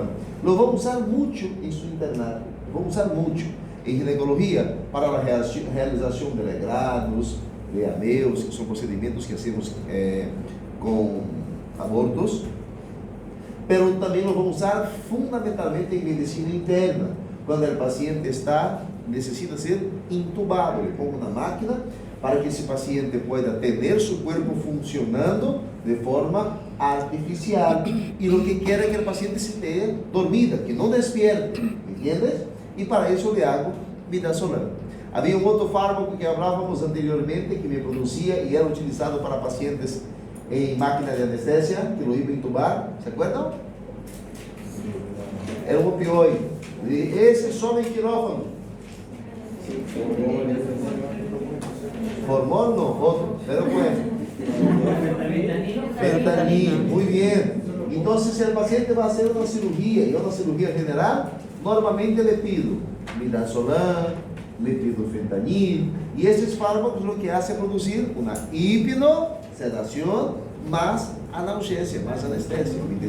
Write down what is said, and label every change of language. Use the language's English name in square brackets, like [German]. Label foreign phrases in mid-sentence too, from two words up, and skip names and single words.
[Spanish] Lo vamos [Portuguese] usar muito em seu internato, vamos usar muito em ginecologia para a realização de legrados, de ameus, que são procedimentos que hacemos com abortos, pero também lo vamos usar fundamentalmente em medicina interna, quando o paciente necessita ser intubado, [Spanish] le pongo [Portuguese] na máquina para que esse paciente pueda ter seu corpo funcionando de forma artificial. E o que quer é que o paciente se tenha dormida, que não despierte, ¿entiendes? E para isso [Spanish] le hago [Portuguese] midazolam. Havia um outro fármaco que falávamos anteriormente, que me produzia e era utilizado para pacientes em máquina de anestesia, que [Spanish] lo iba [Portuguese] a intubar, ¿se acuerdam? Era um opioide. Esse só em quirófano. [Spanish] Formol no, otro, pero bueno. Fentanil, muy bien. Entonces, si el paciente va a hacer una cirugía, y una cirugía general, normalmente le pido midazolam, le pido fentanil, y esos fármacos lo que hace es producir una hipnosedación más analgesia, más anestesia, ¿me entendieron?